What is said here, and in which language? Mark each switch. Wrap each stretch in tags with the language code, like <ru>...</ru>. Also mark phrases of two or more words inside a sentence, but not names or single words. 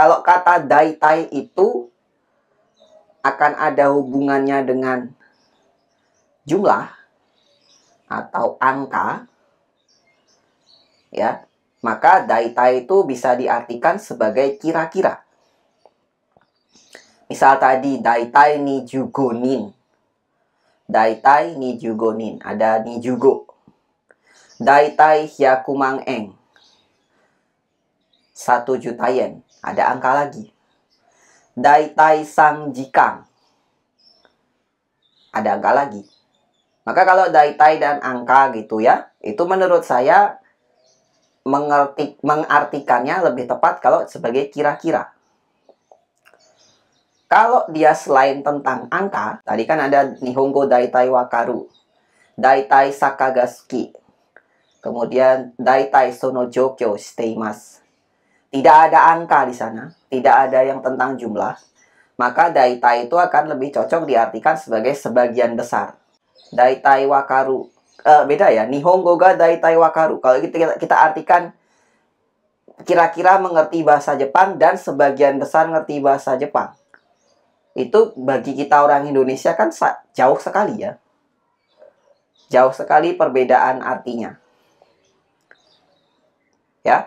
<id>Kalau kata daitai itu akan ada hubungannya dengan jumlah atau angka ya, maka daitai itu bisa diartikan sebagai kira-kira. Misal tadi</id> <ja>大体二十五人. 大体二十五人、ada 二十五. 大体100万円. 1</ja> <id>juta yen. Ada angka lagi.</id> <ja>大体3時間.</ja> <id>Ada angka lagi. Maka kalau daitai dan angka gitu ya, itu menurut saya mengartikannya lebih tepat kalau sebagai kira-kira. Kalau dia selain tentang angka, tadi kan ada</id> <ja>日本語大体分かる. 大体酒が好き. Kemudian 大体その状況しています.</ja> <id>Tidak ada angka di sana, tidak ada yang tentang jumlah. Maka daitai itu akan lebih cocok diartikan sebagai sebagian besar.</id> <ja>大体分かる.</ja> <id>Beda ya,</id> <ja>日本語が大体分かる.</ja> <id>Kalau kita artikan kira-kira mengerti bahasa Jepang dan sebagian besar ngerti bahasa Jepang. Itu bagi kita orang Indonesia kan jauh sekali ya. Jauh sekali perbedaan artinya. Ya.</id>